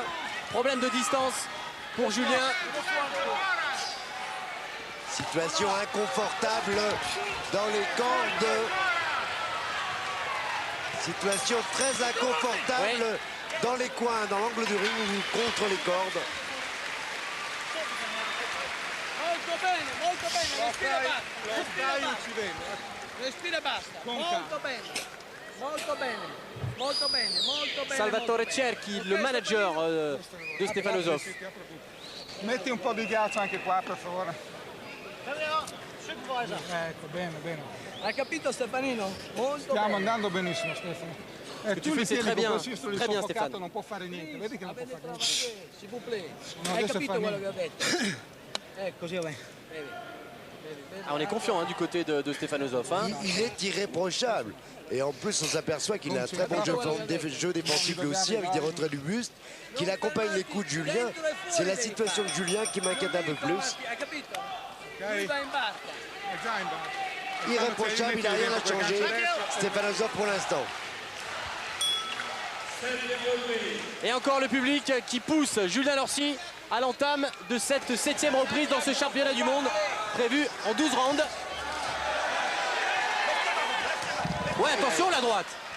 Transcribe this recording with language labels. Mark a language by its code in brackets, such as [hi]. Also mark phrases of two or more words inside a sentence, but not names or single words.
[fr] Problème de distance pour Julien. Situation inconfortable dans les cordes. Situation très inconfortable dans les coins, dans l'angle du ring ou contre les cordes. [it] Respira basta. Molto bene. Molto bene. Molto bene. Molto bene. [fr] Salvatore Cerchi, le manager de Stefanosov. [it] Metti un po' di ghiaccio anche qua, per favore. Ecco, bene, bene. Hai capito Stefanino? Molto Stiamo bene. andando benissimo, Stefano. [fr] tu fais, c'est très bien. Très bien, Stéphane. [it] Non può fare niente. Vedi che non può fare niente. [fr] S'il vous plaît. [it] Non, Hai adesso capito fa quello niente. che ho detto? Così va bene. [fr] Ah, on est confiant hein, du côté de Stefanosov. Hein. Il est irréprochable. Et en plus, on s'aperçoit qu'il a un très bon jeu défensif lui aussi, avec des retraits du buste, qu'il accompagne les coups de Julien. C'est la situation de Julien qui m'inquiète un peu plus. [it] Hai capito? Lui va in barca. È già in barca. [fr] Irréprochable, il n'a rien à changer. Stefanosov pour l'instant. Et encore le public qui pousse Julien Lorcy à l'entame de cette 7e reprise dans ce championnat du monde prévu en 12 rounds. Ouais, attention la droite.